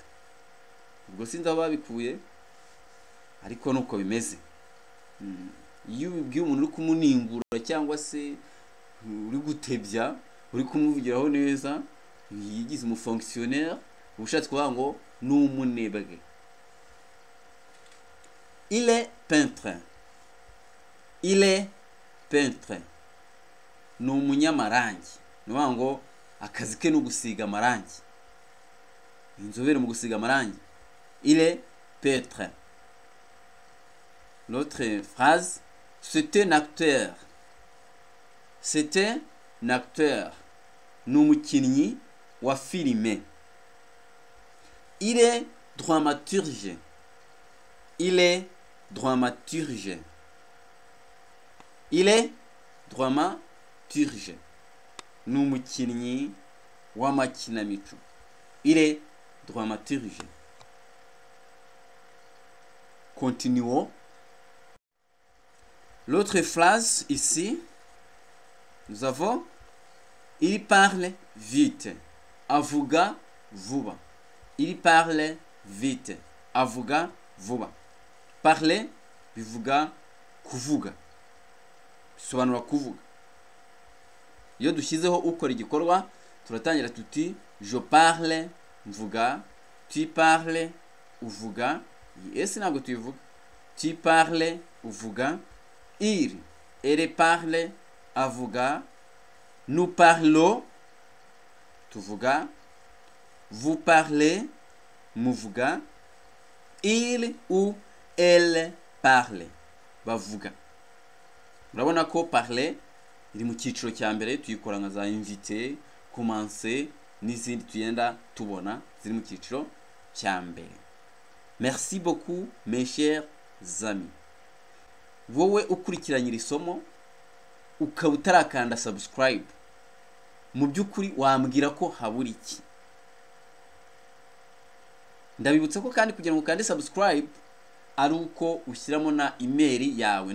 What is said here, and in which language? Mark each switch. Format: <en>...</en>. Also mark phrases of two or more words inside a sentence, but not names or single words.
<rw>Ubwo sinzi aho babikuye, ariko nuko bimeze. Iyo ubibwiye umuntu uri kumuningura cyangwa se uri gutebya, uri kumuvugiraho neza, yigize umufonctionnaire, ubushatse kuvuga ngo ni umunebwe.</rw> <fr>Il est peintre. Il est peintre.</fr> <rw>Ni umunyamarangi. Ni ukuvuga ngo akazi ke ni gusiga amarangi. Inzobere mu gusiga amarangi.</rw> <fr>Il est peintre. L'autre phrase, c'est un acteur. C'est un acteur.</fr> <rw>Ni umukinnyi wa filime.</rw> <fr>Il est dramaturge. Il est dramaturge. Il est dramaturge.</fr> <rw>Ni umukinnyi w'amakinamico.</rw> <fr>Il est dramaturge. Continuons. L'autre phrase ici, nous avons il parle vite.</fr> <rw>Avuga vuba.</rw> <fr>Il parle vite.</fr> <rw>Avuga vuba. Parler bivuga kuvuga. Bisobanura kuvuga. Iyo dushyizeho ukora igikorwa turatangira tuti</rw> <fr>je parle</fr> <rw>mvuga,</rw> <fr>tu parles</fr> <rw>uvuga, ese ntabwo tubivuga.</rw> <fr>Tu parles uvuga, il elle parle avuga, nous parlons tuvuga, vous parlez muvuga, il ou elle parle bavuga.</fr> <rw>Urabona ko parler iri mu cyiciro cya mbere, tuyikora nka za invité, commencer n'izindi tugenda tubona ziri mu cyiciro cya mbere.</rw> <fr>Merci beaucoup mes chers amis.</fr> <rw>Wowe ukurikiranye iri somo ukaba utarakanda subscribe, mu by'ukuri wambwira ko habura iki? Ndabibutsa ko kandi kugira ngo ukande subscribe ari uko ushyiramo na email yawe.</rw>